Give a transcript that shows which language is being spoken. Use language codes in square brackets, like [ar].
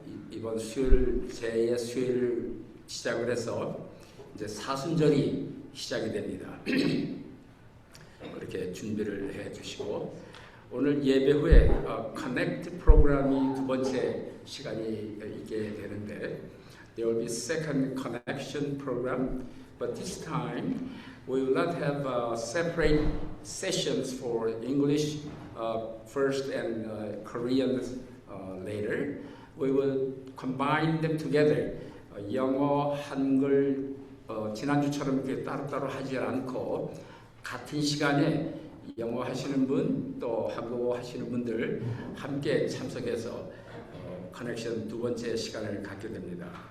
[ko] 이번 수요일 제 수요일 시작을 해서 이제 사순절이 시작이 됩니다. 그렇게 준비를 해주시고 오늘 예배 후에 Connect 프로그램이 두 번째 시간이 있게 되는데 [en] there will be second connection program, but this time we will not have separate sessions for English first and Korean later. We will combine them together. [ko] 영어, 한글 지난주처럼 이렇게 따로따로 하지 않고 같은 시간에 영어 하시는 분 또 한국어 하시는 분들 함께 참석해서 커넥션 두 번째 시간을 갖게 됩니다.